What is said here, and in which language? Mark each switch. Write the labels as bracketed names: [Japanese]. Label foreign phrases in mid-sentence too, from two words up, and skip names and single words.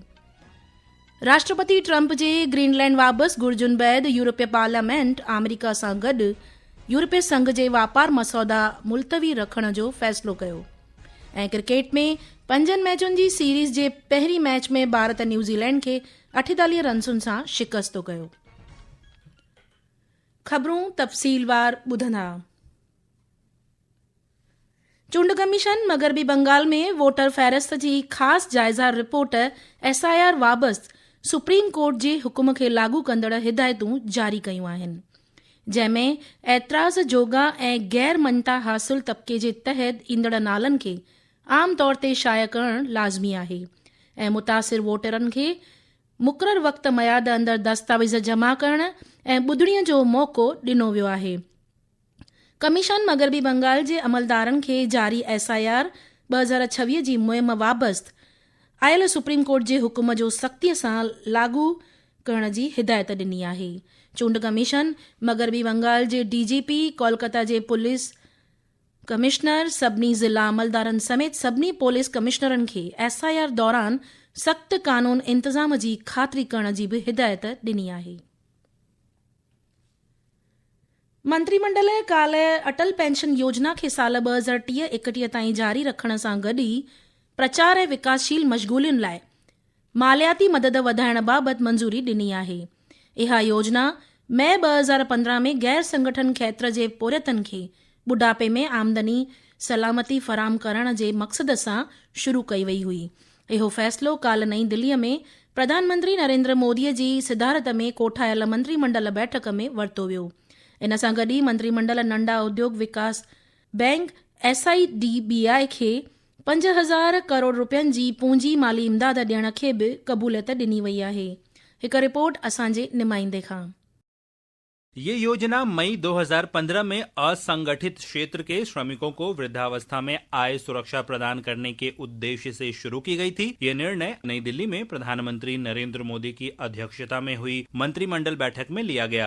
[Sindhi] राष्ट्रपति ट्रंप जे ग्रीनलैंड वापसि घुर्जुनि बैदि यूरोपीय पार्लियामेंट अमेरिका सां गॾु यूरोपीय संघ जे वापार मसौदा मुलतवी रखण जो फ़ैसिलो कयो। ऐं क्रिकेट में 5 मैचुनि जी सीरीज़ जे पहिरीं मैच में भारत न्यूज़ीलैंड खे 48 रन्सुनि सां शिकस्त कयो। ख़बरूं तफ़सीलवार ॿुधंदा। चूंड कमीशन मगरबी बंगाल में वोटर फ़हरिस्त जी ख़ासि जाइज़ा रिपोर्ट SIR वाबति सुप्रीम कोर्ट जे हुकुम खे लागू कंदड़ हिदायतूं जारी कयूं आहिनि, जंहिंमें ऐतराज़ जोगा ऐं गैर मञता हासिल तबिके जे तहत ईंदड़ नालनि खे आम तौर ते शाया करणु लाज़मी आहे ऐं मुतासिर वोटरनि खे मुक़ररु वक़्त मयाद अंदरि दस्तावेज़ जमा करण ऐं ॿुधणीअ जो मौक़ो ॾिनो वियो आहे। कमीशन मगरबी बंगाल जे अमलदारनि खे जारी SIR 2026 जी मुहिम वाबति आयल सुप्रीम कोर्ट जे हुकुम जो सख़्तीअ सां लागू करण जी हिदायत ॾिनी आहे। चूंड कमीशन मगरबी बंगाल जे DGP, कोलकाता जे पुलिस कमिश्नर, सभिनी ज़िला अमलदारनि समेत सभिनी पुलिस कमिश्नरनि खे SIR दौरान सख़्त कानून इंतज़ाम जी ख़ातिरी करण जी बि हिदायत ॾिनी आहे। मंत्रिमंडल काल्ह अटल पेंशन योजना खे साल 2030-31 ताईं जारी रखण सां गॾु ई प्रचार ऐं विकासशील मशगूलियुनि लाइ मालियाती मदद वधाइण बाबति मंज़ूरी ॾिनी आहे। इहा योजना मई 2015 में गैर संगठन खेत्र जे पोरियतनि खे बुढ़ापे में आमदनी सलामती फराम करण जे मक़सद सां शुरू कई वई हुई। इहो फ़ैसिलो काल्ह नईं दिल्लीअ में प्रधानमंत्री नरेंद्र मोदीअ जी सिधारत में कोठायल मंत्रिमंडल बैठक में वरितो वियो। इन सां गॾु ई मंत्रिमंडल नंढा उद्योग विकास बैंक SIDBI खे 5,000 करोड़ रुपयनि जी पूंजी माली इमदाद ॾियण खे बि क़बूलियत ॾिनी वई आहे। हिकु रिपोर्ट असांजे नुमाइंदे खां। [Hindi] ये योजना मई 2015 में असंगठित क्षेत्र के श्रमिकों को वृद्धावस्था में आय सुरक्षा प्रदान करने के उद्देश्य से शुरू की गई थी। ये निर्णय नई दिल्ली में प्रधानमंत्री नरेंद्र मोदी की अध्यक्षता में हुई मंत्रिमंडल बैठक में लिया गया।